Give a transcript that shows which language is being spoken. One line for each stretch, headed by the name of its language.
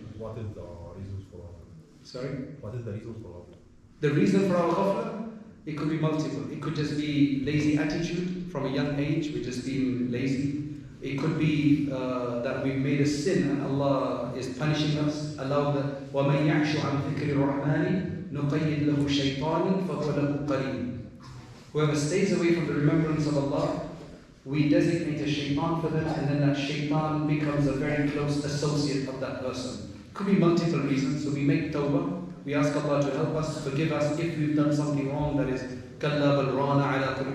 English: What is the reasons for Sorry? What is the reasons for ghafla? The reason for our ghafla, it could be multiple. It could just be lazy attitude from a young age, we're just being lazy. It could be that we've made a sin and Allah is punishing us. Allow the
Arabic: وَمَنْ يَعْشُ عَنْ ذِكْرِ الرَّحْمَنِ نُقَيِّدْ لَهُ شَيْطَانٍ فَهُوَ لَهُ قَرِينٌ.
English: Whoever stays away from the remembrance of Allah, we designate a shaitan for them, and then that shaitan becomes a very close associate of that person. Could be multiple reasons, so we make tawbah. We ask Allah to help us, forgive us if we've done something wrong that is
Arabic: كَلَّا بَلْ رَانَ عَلَىٰ قُلُوبٍ.